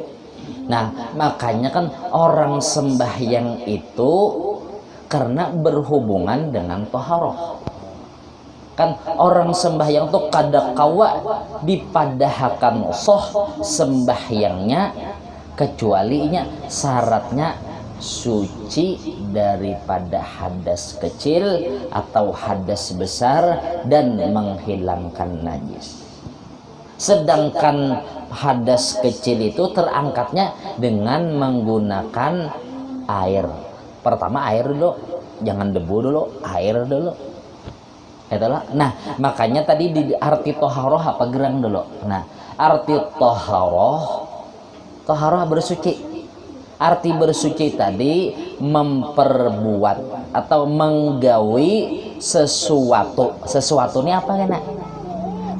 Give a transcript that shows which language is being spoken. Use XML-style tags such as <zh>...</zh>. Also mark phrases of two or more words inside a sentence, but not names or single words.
<id>Nah makanya kan orang sembahyang itu karena berhubungan dengan toharoh.</id> <bjn>Kan orang sembahyang tuh kada kawa dipadahakan soh sembahyangnya kecualinya syaratnya suci daripada hadas kecil atau hadas besar dan menghilangkan najis.</bjn> <id>Sedangkan hadas kecil itu terangkatnya dengan menggunakan air. Pertama air dulu, jangan debu dulu, air dulu.</id> <bjn>Itulah. Nah, makanya tadi di arti toharoh apa gerang dulu.</bjn> <id>Nah, arti toharoh bersuci.</id> <bjn>Arti bersuci tadi memperbuat atau menggawi sesuatu. Sesuatu ini apa kena?</bjn>